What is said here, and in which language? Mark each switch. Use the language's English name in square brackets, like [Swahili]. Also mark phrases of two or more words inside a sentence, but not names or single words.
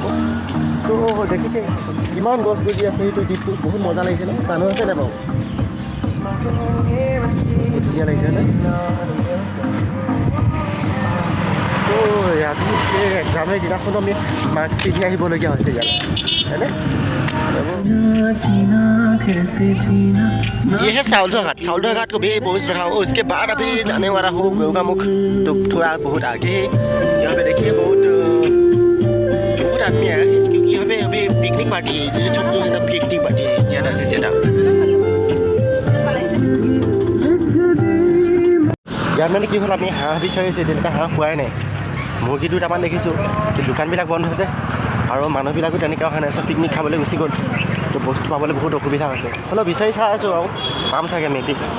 [Assamese] তো দেখিছে কিমান গছ গজি আছে, সেইটো দ্বীপটো বহুত মজা লাগিছে ন? মানুহ আছে নে বাৰু? ধুনীয়া লাগিছে নে? তো আজি এক্সামৰ দিনাখনো আমি মাস্ক পিন্ধি আহিবলগীয়া হৈছে ইয়াত, হয়নে? [Hindi] ये है साउल्धा घाट को भी पहुँच रहा हूँ। उसके बाद अभी जाने वाला हूँ गोगामुख, तो थोड़ा बहुत आगे है। यहाँ पे देखिए बहुत आदमी है, क्योंकि यहाँ पे अभी पिकनिक पार्टी है, जो छोटे छोटे पिकनिक पार्टी है ज़्यादा से ज़्यादा। [Assamese] ইয়াত মানে কি হ'ল, আমি হাঁহ বিচাৰিছোঁ, তেনেকুৱা হাঁহ পোৱাই নাই। মুৰ্গী দুটামান দেখিছোঁ, দোকানবিলাক বন্ধ হৈছে আৰু মানুহবিলাকো তেনেকৈ অহা নাই, চব পিকনিক খাবলৈ গুচি গ'ল। তো বস্তু পাবলৈ বহুত অসুবিধা হৈছে, হ'লেও বিচাৰি চাই আছোঁ আৰু পাম চাগে মেবি।